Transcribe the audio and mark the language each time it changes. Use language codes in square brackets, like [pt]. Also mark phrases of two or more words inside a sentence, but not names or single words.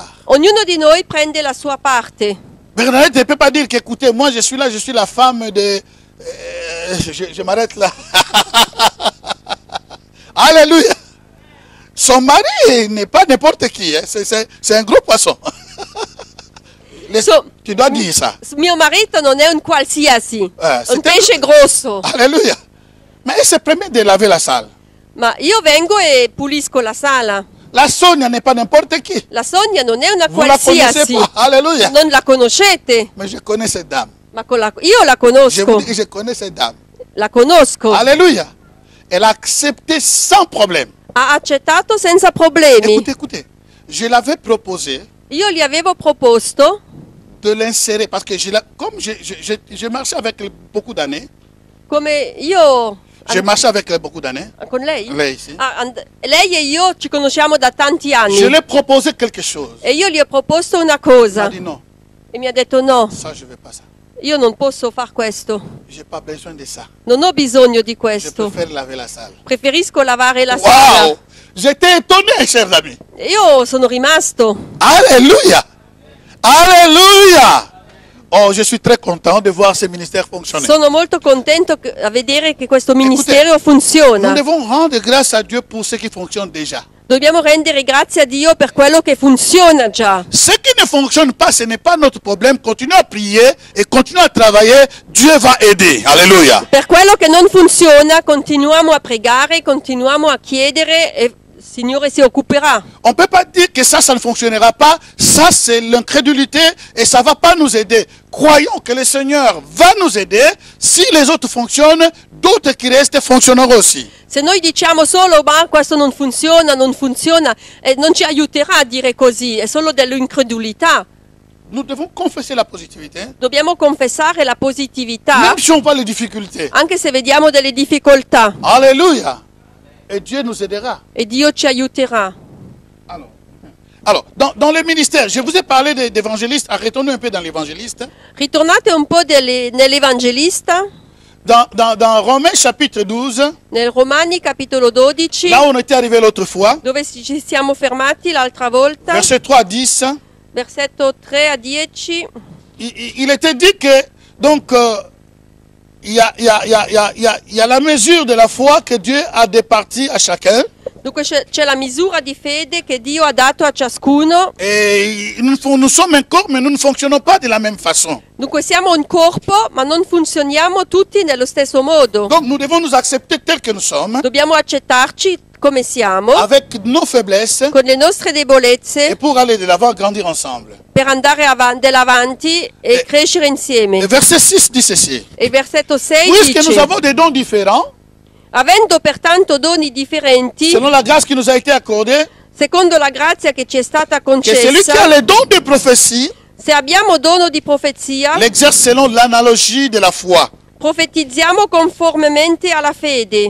[it] Ognuno di noi prende la sua parte. [fr] Bernadette ne peut pas dire qu'écoutez, moi je suis là, je suis la femme de... je m'arrête là. Alléluia. Son mari n'est pas n'importe qui, hein. C'est un gros poisson. So- Tu dois dire ça. [it] Mio marito non è un qualsiasi, un [fr] c'est [it] pesce grosso. [fr] Alléluia. Mais elle se permet de laver la salle. [it] Ma io vengo e pulisco la sala. [fr] La Sonia n'est pas n'importe qui. [it] La Sonia non è una [fr] Vous la connaissez [it] qualsiasi. [fr] pas. Alléluia. [it] Non la conoscete, [fr] Mais je connais cette dame. [it] ma io la [fr] Je vous [it] conosco. [fr] dis que je connais cette dame. [it] La conosco. [fr] Alléluia. Elle a accepté sans problème. [it] Ha accettato senza problemi. [fr] Écoutez, écoutez. Je l'avais proposé [it] Io gli avevo proposto, [fr] de l'insérer parce que comme je marchais avec elle beaucoup d'années. [it] come io [fr] J'ai marché avec elle beaucoup d'années. [it] con lei? Lei, sì. Lei e io ci conosciamo da tanti [fr] Je [it] anni [fr] lui ai proposé quelque chose. [it] e io gli ho proposto una [fr] Elle [it] cosa [fr] m'a dit non, [it] e mi ha detto no, [fr] ça je ne veux pas ça. [it] io non posso far questo, [fr] Je n'ai pas besoin de ça. [it] non ho bisogno di [fr] Je [it] questo, [fr] préfère laver la salle. [it] preferisco lavare la sala. Waouh! [fr] J'étais étonné, chers amis. [it] Io sono rimasto, [fr] Alléluia! Alléluia! Oh, je suis très content de voir ce ministère fonctionner. [it] sono molto contento a vedere che questo ministero funziona. [fr] Nous devons rendre grâce à Dieu pour ce qui fonctionne déjà. [it] Dobbiamo rendere grazie a Dio per quello che funziona già. [fr] Ce qui ne fonctionne pas, ce n'est pas notre problème. Continuons à prier et continuons à travailler. Dieu va aider. Alléluia. [it] Per quello che non funziona, continuiamo a pregare, continuiamo a chiedere e il Signore si occuperà. [fr] On ne peut pas dire que ça ne fonctionnera pas. Ça, c'est l'incrédulité et ça ne va pas nous aider. Croyons que le Seigneur va nous aider. Si les autres fonctionnent, d'autres qui restent fonctionneront aussi. [it] Se noi diciamo solo ma questo non funziona, non funziona, non ci aiuterà a dire così, è solo dell'incredulità. [fr] Nous devons confesser la positivité. [it] Dobbiamo confessare la positività, [fr] Même si on voit les difficultés. [it] anche se vediamo delle difficoltà, [fr] Alléluia. Et Dieu nous aidera. [it] e Dio ci aiuterà. [fr] Alors dans le ministère, je vous ai parlé d'évangélistes. Arrêtons-nous un peu dans l'évangéliste. [it] Ritornate un po' nell'Evangelista, [fr] Dans Romains chapitre 12, [it] nel Romani capitolo 12, [fr] là où on était arrivé l'autre fois, [it] dove ci siamo fermati l'altra volta, [fr] verset 3 à 10, [it] versetto 3 a 10. [fr] il était dit que, donc, il y a la mesure de la foi que Dieu a départie à chacun. [it] Dunque c'è la misura di fede che Dio ha dato a ciascuno. [fr] Et nous sommes un corps, mais nous ne fonctionnons pas de la même façon. [it] Dunque siamo un corpo, ma non funzioniamo tutti nello stesso modo. [fr] Donc nous devons nous accepter tels que nous sommes, [it] Dobbiamo accettarci come siamo, [fr] avec nos faiblesses, [it] con le nostre [fr] et [it] debolezze, [fr] pour aller de l'avant, grandir ensemble. [it] per andare avanti e crescere insieme. [fr] Et verset 6 dit ceci. [it] E il versetto 6 [fr] Puisque nous [it] dice: [fr] avons des dons différents, [it] avendo pertanto doni differenti, [fr] selon la grâce qui nous a été accordée, [it] secondo la grazia che ci è stata [fr] que celui qui a [it] concessa, [fr] les dons de prophétie [it] se abbiamo dono di profezia, [fr] l'exerce selon l'analogie de la foi. [it] profetizziamo conformemente alla fede.